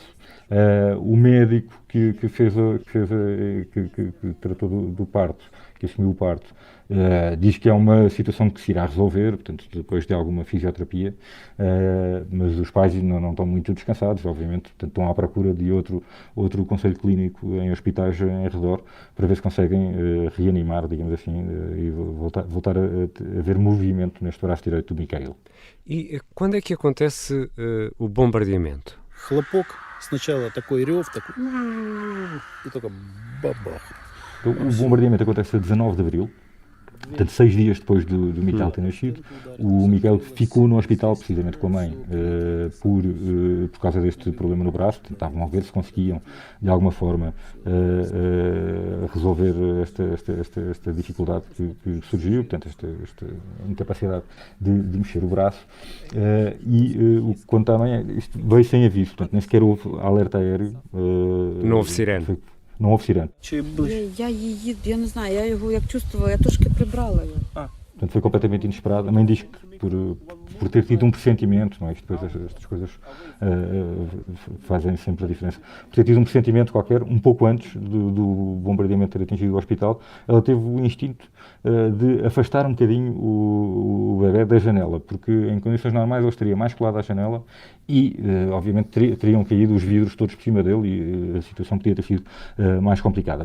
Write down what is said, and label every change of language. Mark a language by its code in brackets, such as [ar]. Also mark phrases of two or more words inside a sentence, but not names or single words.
[pt] O médico que tratou do parto, que assumiu o parto, diz que é uma situação que se irá resolver, portanto, depois de alguma fisioterapia, mas os pais não estão muito descansados, obviamente, portanto, estão à procura de outro conselho clínico em hospitais em redor, para ver se conseguem reanimar, digamos assim, e voltar a ver movimento neste braço direito do Mikhail. E quando é que acontece o bombardeamento? [ru] Хлопок, сначала такой рев, такой, и только бабах. [pt] Então, o bombardeamento acontece a 19 de Abril, portanto 6 dias depois do Mikhail ter nascido. O Mikhail ficou no hospital precisamente com a mãe por causa deste problema no braço. Tentavam ver se conseguiam de alguma forma resolver esta dificuldade que surgiu, portanto esta incapacidade de mexer o braço, o que conta a mãe, isto veio sem aviso, portanto nem sequer houve alerta aéreo. Não houve sirene. Não houve sirene. [uk] Я не знаю, я його як чувствувала, я трошки прибрала його. [pt] Portanto, foi completamente inesperado. A mãe diz que por ter tido um pressentimento, não é? Isto depois estas coisas fazem sempre a diferença. Por ter tido um pressentimento qualquer, um pouco antes do bombardeamento ter atingido o hospital, ela teve o instinto de afastar um bocadinho o bebé da janela, porque em condições normais ele estaria mais colado à janela e, obviamente, teriam caído os vidros todos por cima dele e a situação podia ter sido mais complicada.